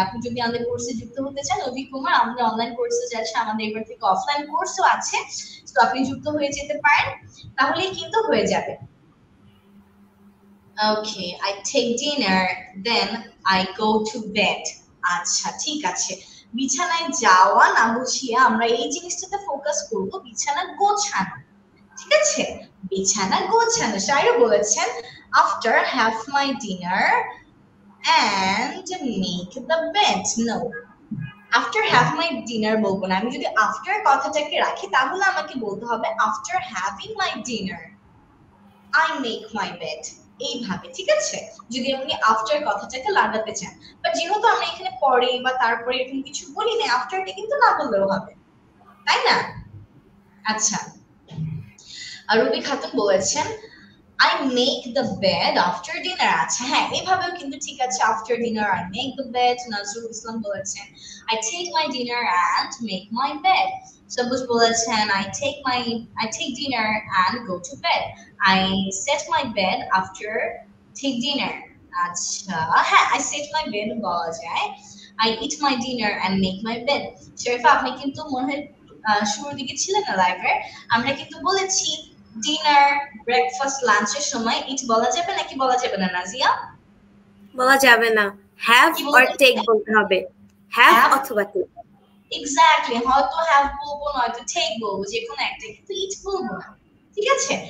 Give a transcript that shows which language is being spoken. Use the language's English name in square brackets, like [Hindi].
[Bangla] আপনি যদি আমাদের কোর্সে যুক্ত হতে চান, অভি কুমার, আমাদের অনলাইন কোর্সে যাচ্ছে, আমাদের এবার থেকে অফলাইন কোর্সও আছে, তো আপনি যুক্ত হয়ে যেতে পারেন, তাহলেই কিন্তু হয়ে যাবে। [English] Okay, I take dinner then I go to bed. [Bangla] আচ্ছা ঠিক আছে, বিছানায় যাওয়া না গুছিয়ে আমরা এই জিনিসটাতে ফোকাস করব, বিছানা গোছানো, ঠিক আছে? বিছানা গোছানো। [English] শায়রও বলেছেন after have my dinner and make the bed. No, after have my dinner [Bangla] বলবো না। আমি যদি after কথাটাকে রাখি তাহলে আমাকে বলতে হবে [English] after having my dinner I make my bed, [Bangla] এইভাবে, ঠিক আছে? যদি আপনি after কথাটাকে লাগাতে চান, বাট যেহেতু আমরা এখানে পরে বা তারপরে এরকম কিছু বলি না, afterটা কিন্তু না বললেও হবে, তাই না? [English] আচ্ছা, রুবি খাতুন বলেছেন I make the bed after dinner. [Bangla] আচ্ছা হ্যাঁ, এভাবেও কিন্তু ঠিক আছে, [English] after dinner I make the bed. Nazrul Islam বলেছেন I take my dinner and make my bed. Sabuj বলেছেন I take dinner and go to bed. I set my bed after take dinner. [Bangla] আচ্ছা হ্যাঁ, [English] I set my bed [Bangla] বলা যায়, [English] I eat my dinner and make my bed. [Bangla] Sharifa আপনি কিন্তু মনে হয় শুরুর দিকে ছিলেন না লাইভে, আমরা কিন্তু বলেছি ডিনার, ব্রেকফাস্ট, লাঞ্চের সময় ইট বলা যাবে নাকি বলা যাবে না নাজিয়া? বলা যাবে না, [English] have or take [Bangla] বলতে হবে, হ্যাভ অথবা টেক। এক্স্যাক্টলি, হয়তো হ্যাভ বলবো নয়তো টেক বলবো, যে কোনো একটা, কিন্তু ইট বলবো না, ঠিক আছে?